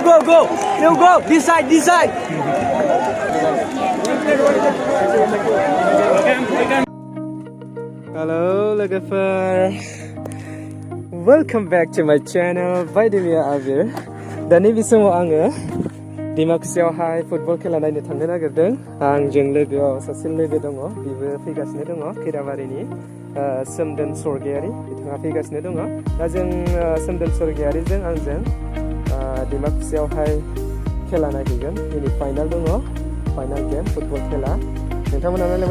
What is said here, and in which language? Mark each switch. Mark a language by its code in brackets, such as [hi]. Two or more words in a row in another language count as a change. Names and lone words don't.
[en] go. This side. Hello, logofer. Welcome back to my channel. Baidimia Avir. [brx] Dani bismo आङो दिमाकुचियावहाय फुटबल खेला नायनो थांनो नागिरदों आंजों लोगोआव सासे लोगो दङ बिबो फैगासिनो दङ खैराबारिनि सोमदोन सरगियारि बिथाङा फैगासिनो दङ दा जों सोमदोन सरगियारिजों आंजों दिमाकुचियावहाय खेला नायहैगोन दिनै फाइनाल दङ [en] final game football [brx] खेला नोंथांमोना नायलांबाय